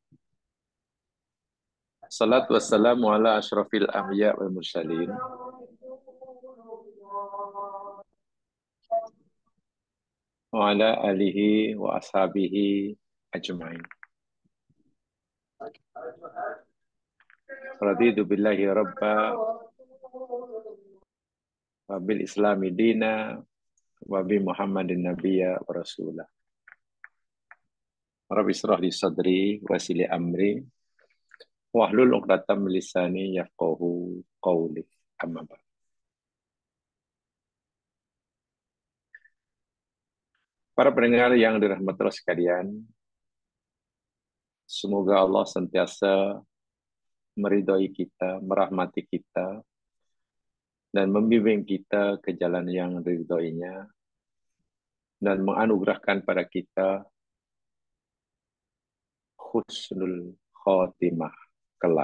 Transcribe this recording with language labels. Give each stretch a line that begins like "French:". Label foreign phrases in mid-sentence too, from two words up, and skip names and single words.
Arabic: صلاة والسلام على أشرف الأنبياء والمرسلين وعلى آله وأصحابه أجمعين. رضيت بالله ربا وبالإسلام دينا وبمحمد نبيا ورسولا. رب اشرح لي صدري ويسر لي أمري واحلل عقدة من لساني يفقهوا قولي. أما بعد.
Indonesian: Para pendengar yang dirahmati Allah sekalian, semoga Allah sentiasa meridhoi kita, merahmati kita, dan membimbing kita ke jalan yang diridhoinya, dan menganugerahkan pada kita
Arabic: حسن الخاتمة
Indonesian: kelak.